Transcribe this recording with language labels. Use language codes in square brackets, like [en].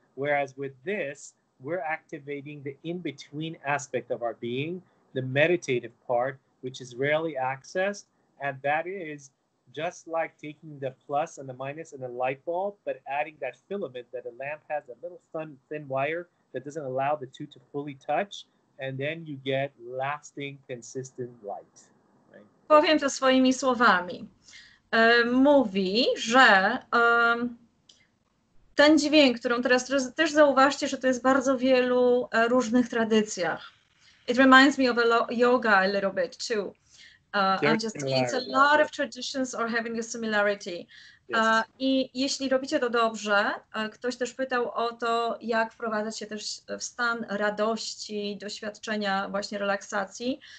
[en] Whereas with this, we're activating the in-between aspect of our being, the meditative part, which is rarely accessed, And that is just like taking the plus and the minus in a light bulb, but adding that filament that a lamp has, a little thin wire that doesn't allow the two to fully touch, and then you get lasting, consistent light. Right? [pl] Powiem to swoimi słowami. Mówi, że ten dźwięk, którą teraz też zauważcie, że to jest w bardzo wielu różnych tradycjach. [en] It reminds me of yoga a little bit too. It's a lot of traditions are having a similarity. [pl] I jeśli robicie to dobrze, ktoś też pytał o to, jak wprowadzać się też w stan radości, doświadczenia właśnie relaksacji.